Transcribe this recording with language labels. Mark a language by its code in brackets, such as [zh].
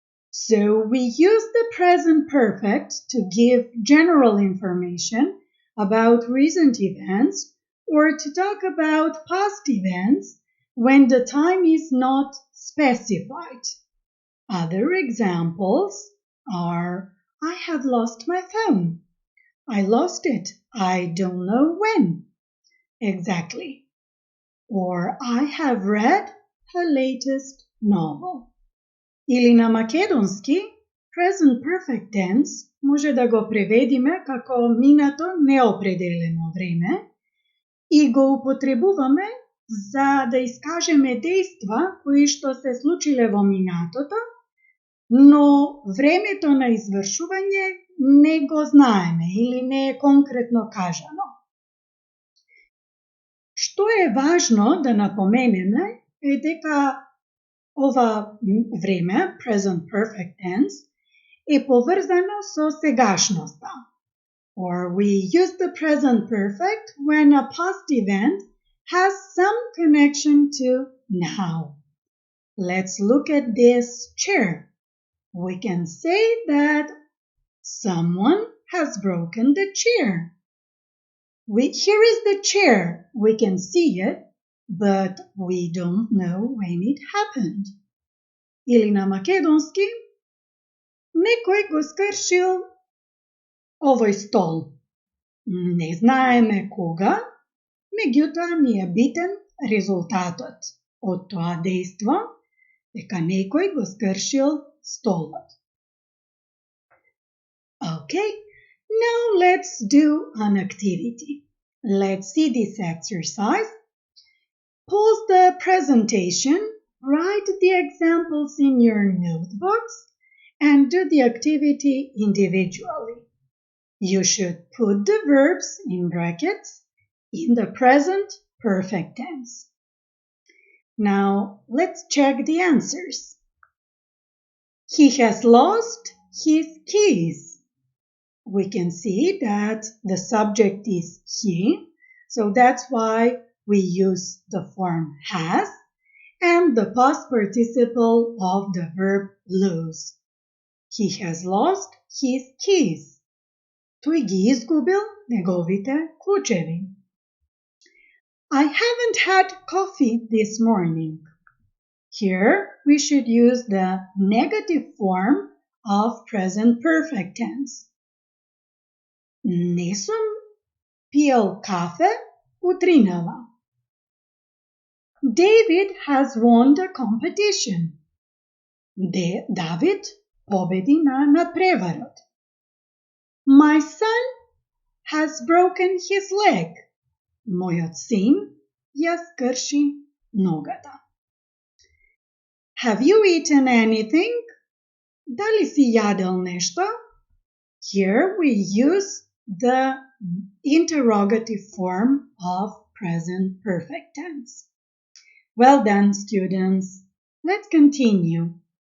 [en] So we use the present perfect to give general information about recent events or to talk about past events when the time is not specified. Other examples are I have lost my phone. I lost it. I don't know when exactly. Or I have read her latest novel. [mk] Или на македонски, present perfect tense може да го преведиме како минато неопределено време и го употребуваме за да искажеме дејства кои што се случиле во минатото, но времето на извршување не го знаеме или не е конкретно кажано. Што е важно да напоменеме е дека ова време, present perfect tense, е поврзано со сегашноста. [en] Or we use the present perfect when a past event has some connection to now. Let's look at this chair. we can say that someone has broken the chair. Here is the chair. We can see it, but we don't know when it happened. [mk] Или на македонски, некој го скршил овој стол. Не знаеме кога, меѓутоа ни е битен резултатот од тоа дејство, дека некој го скршил столот. [en] Okay, now let's do an activity. Let's see this exercise. Pause the presentation, write the examples in your notebooks, and do the activity individually. You should put the verbs in brackets in the present perfect tense. Now, let's check the answers. He has lost his keys. We can see that the subject is he, so that's why we use the form has and the past participle of the verb lose. He has lost his keys. [mk] Тој ги изгубил неговите клучеви. [en] I haven't had coffee this morning. Here we should use the negative form of present perfect tense. [mk] Не сум пиел кафе утринава. [en] David has won the competition. [mk] Давид победи на надпреварот. [en] My son has broken his leg. [mk] Мојот син ја скрши ногата. [en] Have you eaten anything? [mk] Дали си јадел нешто? [en] Here we use the interrogative form of present perfect tense. Well done, students. Let's continue.